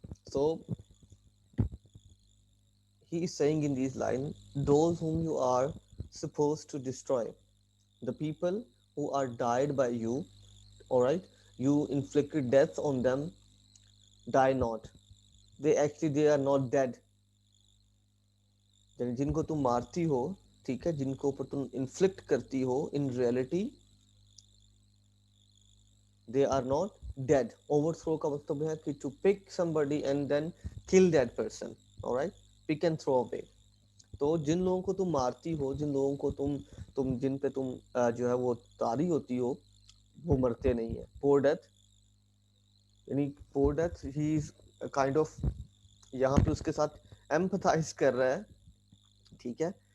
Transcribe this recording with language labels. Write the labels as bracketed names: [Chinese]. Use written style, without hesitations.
[English] So he is saying in these lines, those whom you are supposed to destroy, the people who are died by you, all right, you inflicted death on them, die not. They are not dead. [Hindi] जिनको तुम मारती हो, ठीक है, जिनको ऊपर तुम inflict करती हो, [English] In reality they are not dead. Overthrow [Hindi] का मतलब है कि [English] to pick somebody and then kill that person. All right, pick and throw away. [Hindi] तो जिन लोगों को तुम मारती हो, जिन लोगों को तुम जिन पे तुम जो है वो तारी होती हो, वो मरते नहीं है. पोर डेथ, यानी पोर death [English] ही is kind of [Hindi] यहाँ पे उसके साथ एम्पथाइज कर रहा है, ठीक है.